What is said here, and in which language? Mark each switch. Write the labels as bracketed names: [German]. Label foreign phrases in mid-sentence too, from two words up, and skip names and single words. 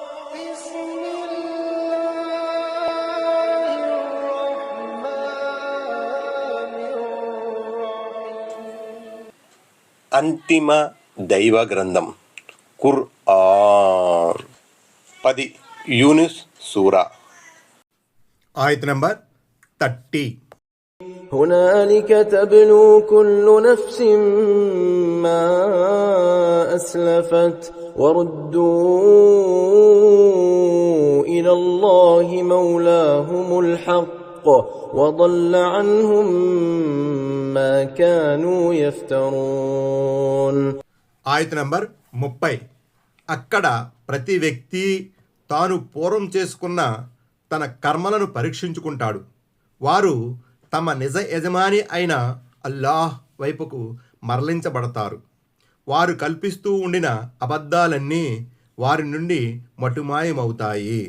[Telugu] అంతిమ దైవ గ్రంథం ఖుర్ఆన్ 10 యూనుస్ సూరా ఆయత్ నంబర్ 30. [Arabic] هنالك تبلو كل نفس ما أسلفت وردوا إلى الله مولاهم الحق وضل عنهم ما كانوا يفترون. [Telugu] ఆయత్ నంబర్ 30. అక్కడ ప్రతి వ్యక్తి తాను పూర్వం చేసుకున్న తన కర్మలను పరీక్షించుకుంటాడు. వారు తమ నిజ యజమాని అయిన అల్లాహ్ వైపుకు మరలించబడతారు. వారు కల్పిస్తూ ఉండిన అబద్ధాలన్నీ వారి నుండి మటుమాయమవుతాయి.